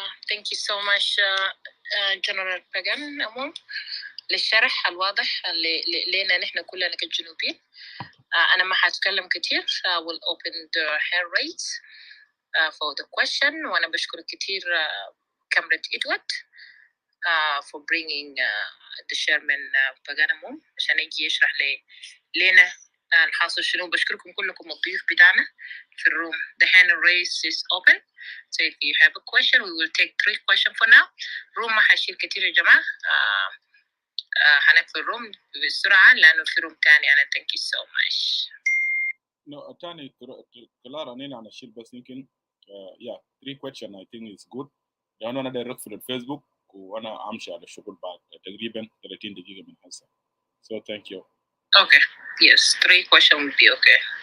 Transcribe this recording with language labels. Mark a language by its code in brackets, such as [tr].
[en] Thank you so much, General Pagan Amon, [ar] للشرح الواضح لنا نحن كلنا كجنوبيين. أنا ما حتكلم كتير. [en] I will open the hand raise for the question. [ar] وأنا بشكر كتير [en] Comrade Edward for bringing the chairman Pagan Amon [ar] عشان يجي يشرح لنا الحاصل شنو. بشكركم كلكم الضيوف بتاعنا في الروم. [en] The hand raise is open. So if you have a question, we will take 3 questions for now. [ar] روم ما حشيل كتير يا جماعة. هنقفل الروم بسرعة لأنه في روم تاني. أنا [en] thank you so much. No, [ar] تاني كلارا نينا نشيل بس يمكن [en] yeah 3 questions I think is good. [ar] لأنه أنا داير أقفل الفيسبوك وأنا أمشي على الشغل بعد تقريبا 30 دقيقة من هسه. [en] So thank you. Okay. Yes, 3 questions would be okay.